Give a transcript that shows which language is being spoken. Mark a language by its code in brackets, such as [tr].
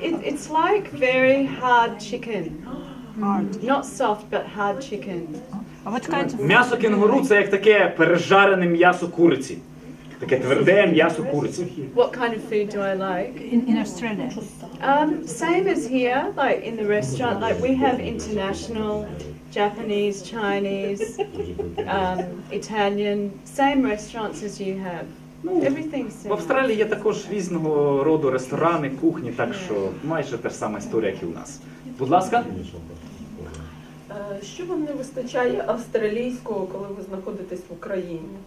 [en] It's like very hard chicken. Hard. Not soft, but hard chicken. What kind of [uk] М'ясо кенгуру – це як таке пережарене м'ясо куриці. Таке тверде м'ясо куриці. [en] What kind of food do I like? in Australia? Same as here, like in the restaurant. Like we have international, Japanese, Chinese, Italian, same restaurants as you have. Everything's [uk] В [en] similar. [uk] Австралії є також різного роду ресторани, кухні, так що майже та ж сама історія, як і у нас. Будь ласка. Що вам не вистачає австралійського, коли ви знаходитесь в Україні?